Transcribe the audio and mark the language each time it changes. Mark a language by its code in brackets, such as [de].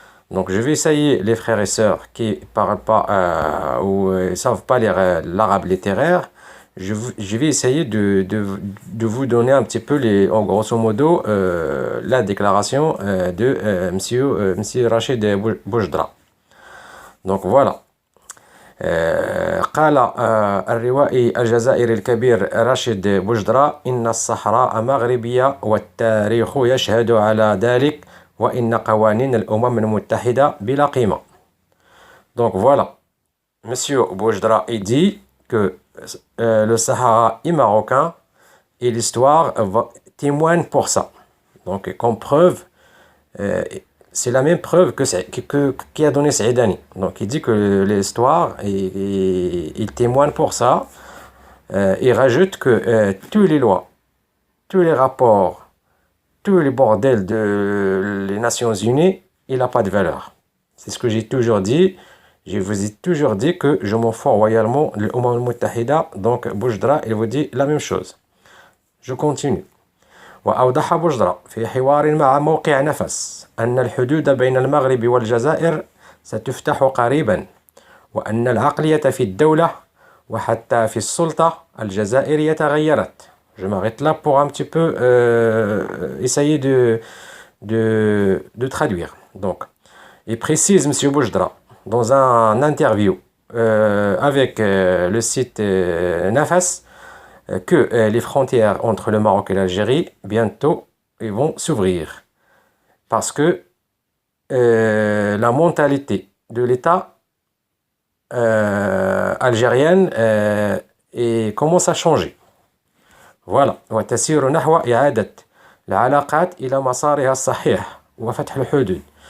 [fr] Donc, je vais essayer, les frères et sœurs qui ne parlent pas ou ne savent pas lire l'arabe littéraire, je vais essayer de vous donner un petit peu, en grosso modo, la déclaration de monsieur Rachid Boujdra. Donc voilà. [ar] قال الروائي الجزائري الكبير راشد بوجدرا إن الصحراء مغربية والتاريخ يشهد على ذلك وإن قوانين الأمم المتحدة بلا قيمة. [fr] Donc voilà, Monsieur Boujdra il dit que le Sahara est marocain et l'histoire témoigne pour ça. Donc comme preuve, c'est la même preuve qui a donné Saïdani. Donc il dit que l'histoire, il témoigne pour ça. Il rajoute que toutes les lois, tous les rapports, tous les bordels des Nations Unies, il n'a pas de valeur. C'est ce que j'ai toujours dit. Je vous ai toujours dit que je m'en fous royalement de l'Ummah al-Muttahida. Donc Boujdra, il vous dit la même chose. Je continue. [ar] وأوضح بوجدرا في حوار مع موقع نفس أن الحدود بين المغرب والجزائر ستفتح قريبا وأن العقلية في الدولة وحتى في السلطة الجزائرية تغيرت. [fr] Je m'arrête là pour un petit peu essayer de traduire. Donc, il précise M. Boujdra dans un interview avec le site Nafas que les frontières entre le Maroc et l'Algérie, bientôt, ils vont s'ouvrir. Parce que la mentalité de l'État algérienne commence à changer. Voilà. [ar] وتسير نحو إعادة العلاقات إلى مسارها الصحيح وفتح الحدود.